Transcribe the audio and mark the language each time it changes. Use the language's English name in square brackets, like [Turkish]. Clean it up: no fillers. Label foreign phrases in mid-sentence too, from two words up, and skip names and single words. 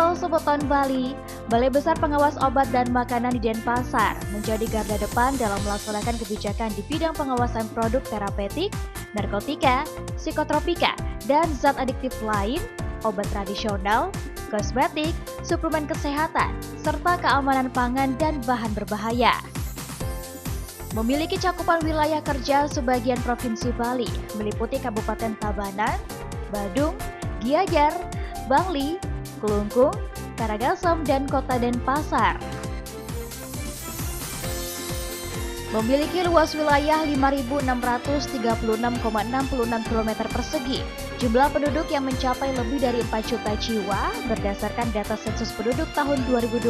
[Indonesian] Sebutan Bali, Balai Besar Pengawas Obat dan Makanan di Denpasar menjadi garda depan dalam melaksanakan kebijakan di bidang pengawasan produk terapeutik, narkotika, psikotropika, dan zat adiktif lain, obat tradisional, kosmetik, suplemen kesehatan, serta keamanan pangan dan bahan berbahaya. Memiliki cakupan wilayah kerja sebagian Provinsi Bali, meliputi Kabupaten Tabanan, Badung, Gianyar, Bangli, Kelungkung, Karangasem, dan Kota Denpasar. Memiliki luas wilayah 5.636,66 km persegi, jumlah penduduk yang mencapai lebih dari 4 juta jiwa berdasarkan data sensus penduduk tahun 2020.